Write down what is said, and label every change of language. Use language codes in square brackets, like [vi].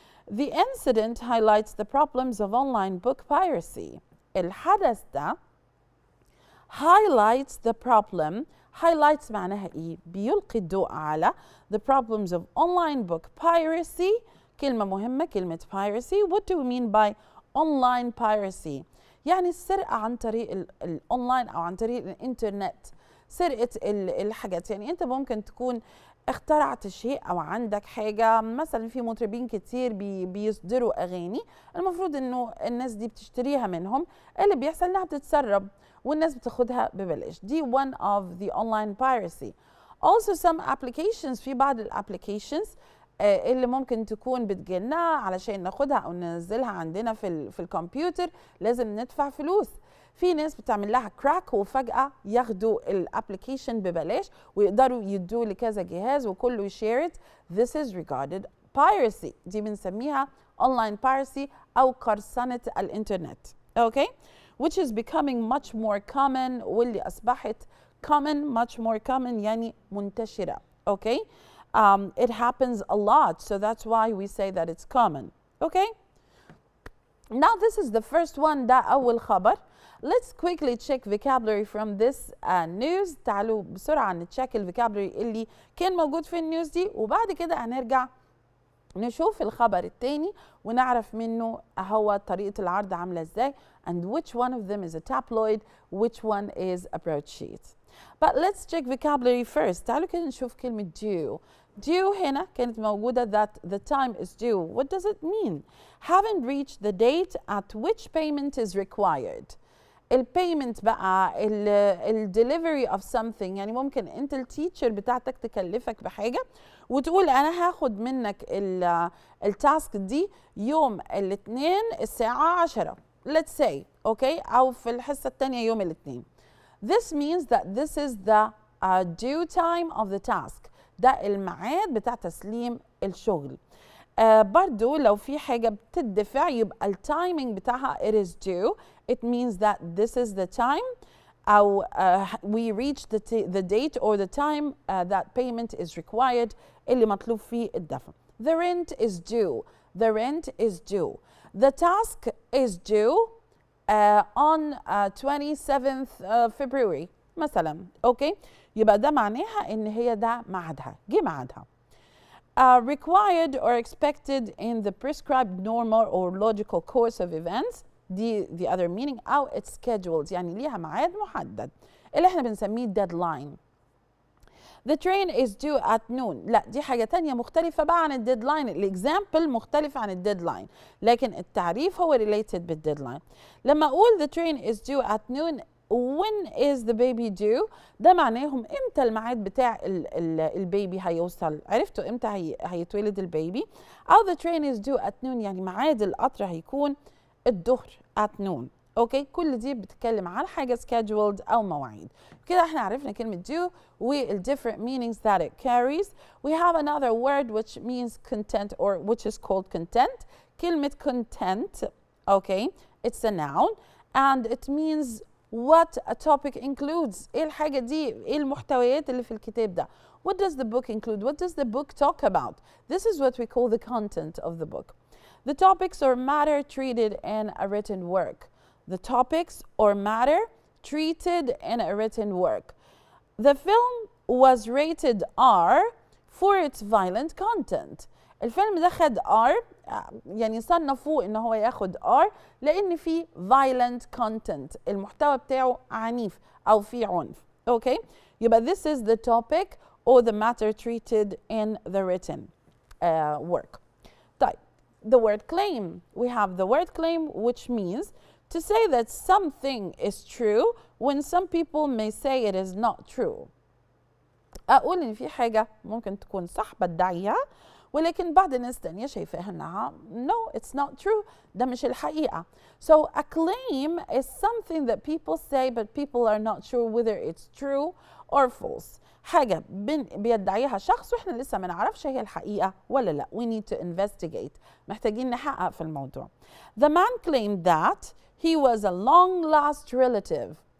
[en] The incident highlights the problems of online book piracy. [ar] الحدث ده [en] highlights the problem. highlights [ar] معناها ايه؟ بيلقي الضوء على [en] the problems of online book piracy. [ar] كلمة مهمة كلمة piracy. [en] What do we mean by online piracy؟ [ar] يعني السرقة عن طريق الأونلاين أو عن طريق الإنترنت. سرقة الحاجات، يعني أنت ممكن تكون اخترعت شيء أو عندك حاجة، مثلا في مطربين كتير بيصدروا أغاني، المفروض إنه الناس دي بتشتريها منهم، اللي بيحصل إنها بتتسرب والناس بتاخدها ببلاش. دي [en] one of the online piracy. Also some applications، [ar] في بعض الابليكيشنز اللي ممكن تكون بتجيلنا علشان ناخدها او ننزلها عندنا في الكمبيوتر لازم ندفع فلوس. في ناس بتعمل لها كراك وفجأة ياخدوا الابليكيشن ببلاش ويقدروا يدوا لكذا جهاز وكله يشير [en] it. This is regarded piracy. [ar] دي بنسميها [en] online piracy [ar] او قرصنة الانترنت. [en] Okay? Which is becoming much more common، [ar] واللي اصبحت [en] common much more common [ar] يعني منتشرة. [en] Okay? It happens a lot, so that's why we say that it's common. Okay? Now this is the first one. [ar] ده أول خبر. [en] Let's quickly check vocabulary from this news. [ar] تعالوا بسرعة نتشيك الفوكابلري اللي كان موجود في النيوز دي، وبعد كده هنرجع نشوف الخبر التاني ونعرف منه هو طريقة العرض عاملة ازاي [en] and which one of them is a tabloid, which one is a broadsheet. [ar] But let's check vocabulary first. تعالوا كده نشوف كلمة due. [en] Due [ar] هنا كانت موجودة [en] that the time is due. What does it mean? Haven't reached the date at which payment is required. [ar] البيمنت بقى [en] delivery of something، [ar] يعني ممكن انت التيتشر بتاعتك تكلفك بحاجة وتقول انا هاخد منك التاسك دي يوم الاثنين الساعة 10 [en] let's say. okay? [ar] او في الحصة الثانية يوم الاثنين. [en] This means that this is the due time of the task. [ar] ده الميعاد بتاع تسليم الشغل. برضو لو في حاجة بتدفع يبقى التايمينج بتاعها [en] it is due. It means that this is the time [ar] أو [en] we reach the date or the time that payment is required [ar] اللي مطلوب فيه الدفع. [en] The rent is due. The rent is due. The task is due on 27th February [ar] مثلا. اوكي؟ يبقى ده معناها ان هي ده ميعادها، جه ميعادها. [en] Required or expected in the prescribed normal or logical course of events. [ar] دي [en] the other meaning. [ar] أو [en] it's scheduled، [ar] يعني ليها ميعاد محدد اللي احنا بنسميه deadline. [en] The train is due at noon. [ar] لا دي حاجة تانية مختلفة بقى عن الديدلاين. الإكزامبل مختلف عن الديدلاين، لكن التعريف هو related بالديدلاين. لما أقول [en] the train is due at noon when is the baby due، [ar] ده معناهم امتى الميعاد بتاع البيبي هيوصل. عرفتوا امتى هيتولد البيبي؟ أو [en] the train is due at noon [ar] يعني ميعاد القطر هيكون الظهر [en] at noon. [ar] اوكي؟ كل دي بتتكلم عن حاجة scheduled أو مواعيد. كده احنا عرفنا كلمة due وال [en] different meanings that it carries. We have another word which means content or which is called content. [ar] كلمة [en] content، okay, it's a noun and it means what a topic includes. [ar] ايه الحاجة دي؟ ايه المحتويات اللي في الكتاب ده؟ [en] What does the book include? What does the book talk about? This is what we call the content of the book. The topics or matter treated in a written work. The topics or matter treated in a written work. The film was rated R for its violent content. [ar] الفيلم ده خد R، يعني صنفوه ان هو ياخد R لان فيه [en] violent content، [ar] المحتوى بتاعه عنيف او فيه عنف. اوكي، يبقى [en] this is the topic or the matter treated in the written work. [ar] طيب [en] the word claim, we have the word claim which means to say that something is true when some people may say it is not true. [ar] اقول ان في حاجه ممكن تكون صح بدعيها، ولكن بعض الناس تانية شايفاها انها [en] no it's not true، [ar] ده مش الحقيقه. [en] So a claim is something that people say but people are not sure whether it's true or false. [ar] حاجه بيدعيها شخص واحنا لسه ما نعرفش هي الحقيقه ولا لا. [en] We need to investigate، [ar] محتاجين نحقق في الموضوع. [en] The man claimed that he was a long lost relative.